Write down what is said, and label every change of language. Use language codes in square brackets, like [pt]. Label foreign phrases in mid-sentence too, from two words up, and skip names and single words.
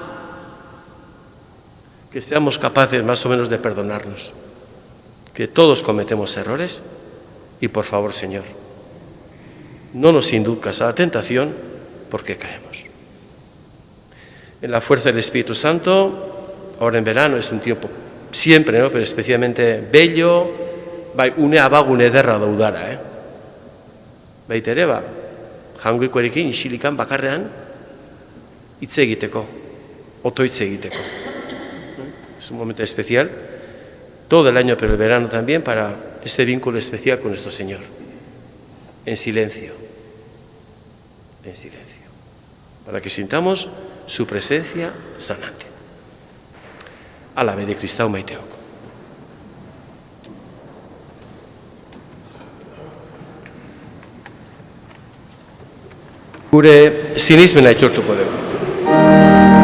[es] que seamos capaces más o menos de perdonarnos, que todos cometemos errores, y por favor, Señor, no nos induzcas a la tentación, porque caemos. En la fuerza del Espíritu Santo, ahora en verano es un tiempo siempre, ¿no?, pero especialmente bello, [eu] bai une abagune ederra da udara, Baita ere, jangoikoarekin isilikan bakarrean hitz egiteko, otoitz egiteko. [es] Es un momento especial, todo el año, pero el verano también, para ese vínculo especial con nuestro Señor. En silencio, para que sintamos su presencia sanante. [eu] Alabe de Kristau maiteok. Gure sinismena aitortuko dugu.